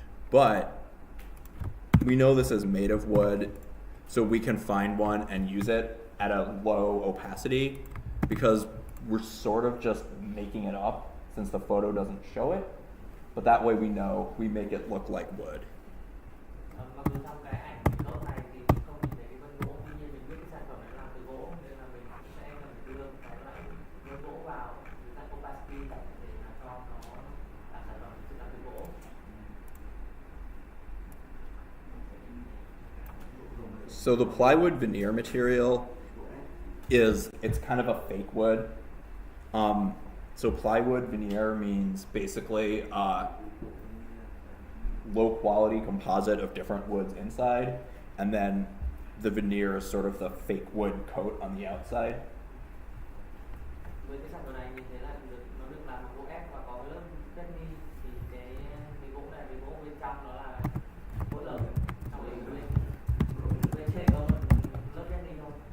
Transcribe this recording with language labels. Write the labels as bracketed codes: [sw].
[en] But we know this is made of wood, so we can find one and use it at a low opacity because we're sort of just making it up since the photo doesn't show it. But that way we know we make it look like wood. [vi] Mặc dù trong cái ảnh gốc này thì mình không nhìn thấy cái vân gỗ, tuy nhiên mình biết cái sản phẩm này làm từ gỗ nên là mình sẽ cần đưa cái loại vân gỗ vào các opacity để mà cho nó là sản phẩm thực sự làm từ gỗ. [en] So the plywood veneer material it's kind of a fake wood. So plywood veneer means basically low quality composite of different woods inside, and then the veneer is sort of the fake wood coat on the outside. [vi] Với cái sản phẩm này mình thấy là nó được làm bằng gỗ ép và có lớp chất ni, thì cái gỗ này, cái gỗ bên trong nó là gỗ lợn, trong đấy bên trên có lớp chất ni thôi.